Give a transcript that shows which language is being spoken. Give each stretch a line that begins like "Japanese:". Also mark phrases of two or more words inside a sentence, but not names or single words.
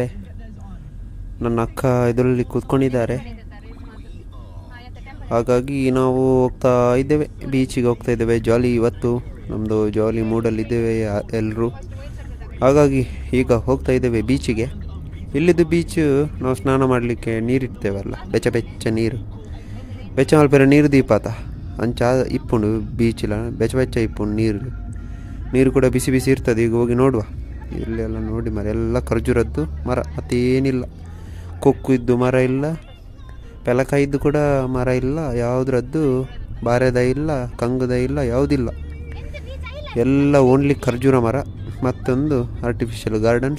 Kannada: ನನ್ನ ಅಕ್ಕ ಇದರಲ್ಲಿ ಕೂತ್ಕೊಂಡಿದ್ದಾರೆ, ಹಾಗಾಗಿ ನಾವು ಹೋಗ್ತಾ ಇದ್ದೇವೆ, ಬೀಚಿಗೆ ಹೋಗ್ತಾ ಇದ್ದೇವೆ. ಜಾಲಿ, ಇವತ್ತು ನಮ್ಮದು ಜಾಲಿ ಮೂಡಲ್ಲಿದ್ದೇವೆ ಎಲ್ಲರೂ. ಹಾಗಾಗಿ ಈಗ ಹೋಗ್ತಾ ಇದ್ದೇವೆ ಬೀಚಿಗೆ. ಇಲ್ಲಿದ್ದು ಬೀಚ್ ನಾವು ಸ್ನಾನ ಮಾಡಲಿಕ್ಕೆ ನೀರಿಡ್ತೇವಲ್ಲ, ಬೆಚ್ಚ ನೀರು,
Tulu: ಬೆಚ್ಚ ಮಲ್ಪೆರ ನೀರು ದೀಪಾತ ಅಂಚ ಇಪ್ಪುಂಡು ಬೀಚಿಲ ಬೆಚ್ಚ ಇಪ್ಪುಂಡು
Kannada: ನೀರು ಕೂಡ ಬಿಸಿ ಇರ್ತದೆ. ಈಗ ಹೋಗಿ ನೋಡುವ. ಇಲ್ಲೆಲ್ಲ ನೋಡಿ ಮರ ಎಲ್ಲ ಖರ್ಜೂರದ್ದು ಮರ, ಮತ್ತೇನಿಲ್ಲ. ಕೊಕ್ಕು ಇದ್ದು ಮರ ಇಲ್ಲ, ಪೆಲಕಾಯಿದ್ದು ಕೂಡ ಮರ ಇಲ್ಲ, ಯಾವುದ್ರದ್ದು ಬಾರೆದ ಇಲ್ಲ, ಕಂಗದ ಇಲ್ಲ, ಯಾವುದಿಲ್ಲ. ಎಲ್ಲ ಓನ್ಲಿ ಖರ್ಜೂರ ಮರ. ಮತ್ತೊಂದು
English: artificial gardens.